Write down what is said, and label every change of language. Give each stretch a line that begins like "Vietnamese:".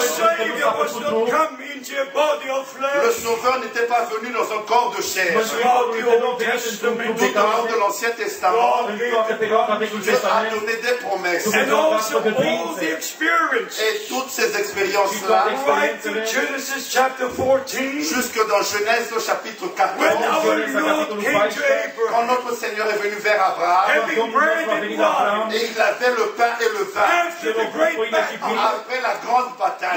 English: Savior was not come into a body of
French: Le
English: flesh.
French: Sauveur n'était pas venu dans un corps de chair.
English: Throughout the Old Testament,
French: Tout au long de l'Ancien Testament,
English: God gave the promise.
French: Dieu a donné des promesses.
English: And also all the experience.
French: Et toutes ces expériences-là,
English: Right to Genesis chapter 14,
French: jusque dans Genèse au chapitre 14,
English: when our Lord came to
French: quand
English: Abraham,
French: notre Seigneur est venu vers Abraham,
English: having bread and wine,
French: et il avait le pain et le vin,
English: after the great battle,
French: après la grande bataille,